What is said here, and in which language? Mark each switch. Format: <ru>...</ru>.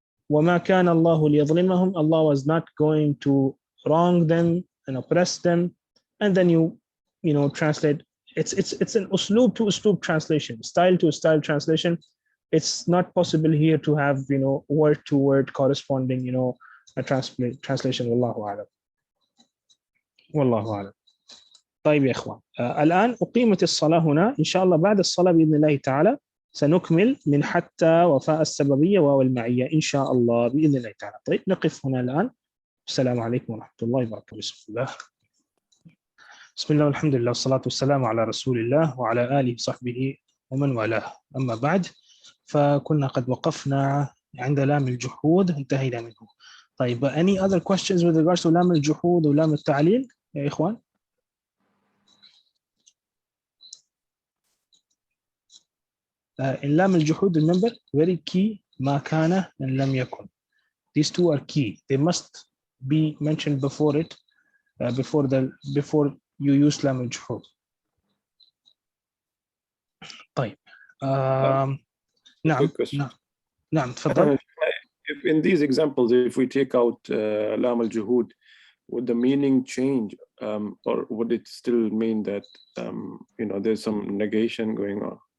<ar>وَمَا كَانَ اللَّهُ لِيَظْلِمَهُم,</ar> <en>Allah was not going to wrong them and oppress them. And then you translate. It's an usloob to usloob translation, style to style translation. It's not possible here to have word-to-word corresponding a translation.</en> <ar>Wallahu a'lam. والله أعلم. طيب يا إخوان, الآن أقيمت الصلاة هنا. إن شاء الله بعد الصلاة بإذن الله تعالى سنكمل من حتى وفاء السببية واو المعية إن شاء الله بإذن الله تعالى. طيب نقف هنا الآن. السلام عليكم ورحمة الله وبركاته. بسم الله. بسم الله والحمد لله والصلاة والسلام على رسول الله وعلى آله وصحبه ومن والاه. أما بعد، فكنا قد وقفنا عند لام الجحود، انتهينا منه. طيب,</ar> <en>any other questions with regards to لام الجحود ولام التعليل</en> <ar>يا إخوان؟</ar> <en>In لام الجحود, remember, very key,</en> <ar>ما كان</ar> <en>and</en> <ar>لم يكن.</ar> <en>These two are key. They must be mentioned before it, before you use لام الجحود.</en> <ar>طيب. نعم. نعم تفضل.</ar> <en>If in these examples, if we take out lam al-juhud, would the meaning change, or would it still mean that there's some negation going on?</en>